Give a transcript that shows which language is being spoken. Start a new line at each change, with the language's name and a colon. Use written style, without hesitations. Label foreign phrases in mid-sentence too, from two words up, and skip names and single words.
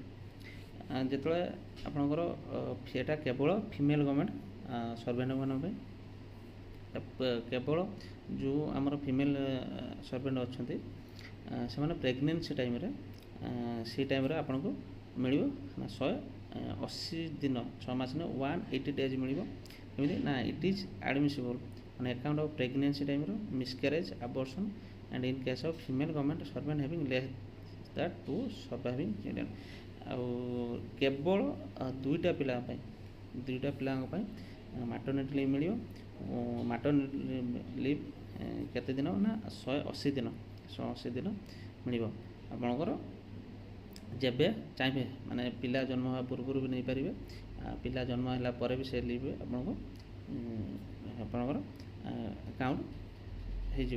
Odia: ଯେତେବେଳେ ଆପଣଙ୍କର ଏଇଟା କେବଳ
English: female government
Odia: ସର୍ଭେଣ୍ଟମାନଙ୍କ ପାଇଁ କେବଳ ଯେଉଁ ଆମର
English: female servant
Odia: ଅଛନ୍ତି ସେମାନେ ପ୍ରେଗନେନ୍ସି ଟାଇମ୍ରେ ସେଇ ଟାଇମ୍ରେ ଆପଣଙ୍କୁ ମିଳିବ ନା 180 ଦିନ 6 ମାସ 180 days ମିଳିବ। ଏମିତି ନା
English: it is admissible on account of pregnancy time miscarriage abortion and in case of female government servant having less than 2 surviving children।
Odia: ଆଉ କେବଳ ଦୁଇଟା ପିଲାଙ୍କ ପାଇଁ
English: maternity leave
Odia: ମିଳିବ
English: maternity leave
Odia: କେତେ ଦିନ ନା 180 ଦିନ 180 ଦିନ ମିଳିବ ଆପଣଙ୍କର ଯେବେ ଚାହିଁବେ ମାନେ ପିଲା ଜନ୍ମ ହେବା ପୂର୍ବରୁ ବି ନେଇପାରିବେ ପିଲା ଜନ୍ମ ହେଲା ପରେ ବି ସେ ଲିଭ୍ ଆପଣଙ୍କୁ ଆପଣଙ୍କର ଆକାଉଣ୍ଟ ହେଇଯିବ।